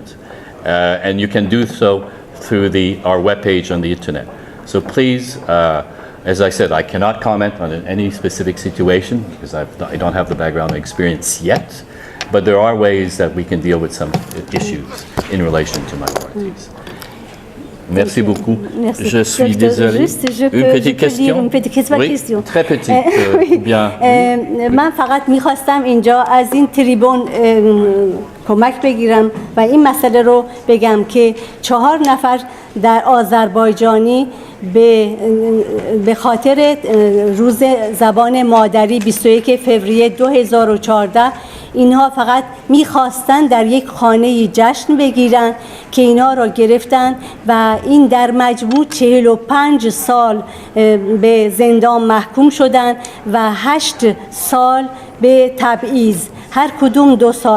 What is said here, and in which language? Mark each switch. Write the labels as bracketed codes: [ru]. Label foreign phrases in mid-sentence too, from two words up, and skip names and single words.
[en] And you can do so through our webpage on the internet. So please, as I said, I cannot comment on any specific situation because I don't have the background experience yet, but there are ways that we can deal with some issues in relation to minorities. [fr] Merci beaucoup. Merci. Je suis désolé. Une petite question. Une petite question. Très petite. Bien. [fa] من فقط میخواستم اینجا از این تریبون کمک بگیرم و این مسئله رو بگم که 4 نفر در آذربایجانی به خاطر روز زبان مادری 21 فوریه 2014 اینها فقط میخواستن در یک خانه جشن بگیرن که اینا را گرفتن و این در مجموع 45 سال به زندان محکوم شدن و 8 سال به تبعیض، هر کدوم 2 سال.